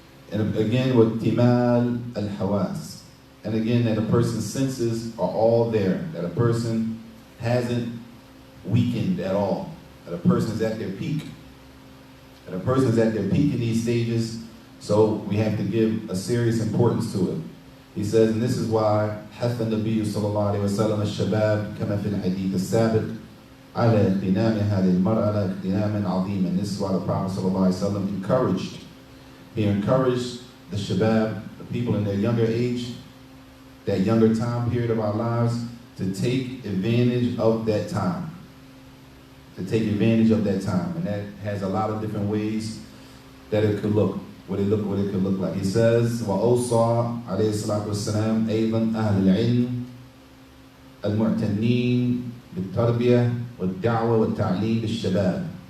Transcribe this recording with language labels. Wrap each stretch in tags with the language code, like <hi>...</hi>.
<en>And again, with timal al-hawas, and again, that a person's senses are all there, that a person hasn't weakened at all. That a person is at their peak. That a person is at their peak in these stages, so we have to give a serious importance to it. He says, and this is why</en> <ar>حث النبي صلى الله عليه وسلم الشباب كما في الحديث السابق على اغتنام هذه المرأة اغتناما عظيما.</ar> <en>And this is why the Prophet صلى الله عليه وسلم encouraged the shabab, the people in their younger age, that younger time period of our lives, to take advantage of that time. To take advantage of that time. And that has a lot of different ways that it could look, what it could look like. He says,</en> <ar>وَأَوْصَى عَلَيْهِ الصَّلَاةُ وَالسَّلَامُ أَيْضًا أَهْلَ الْعِلْمِ الْمُعْتَنِينَ بِالتَّرْبِيَةِ وَالدَّعْوَةِ وَالتَّعْلِيمِ لِلشَّبَابِ.</ar>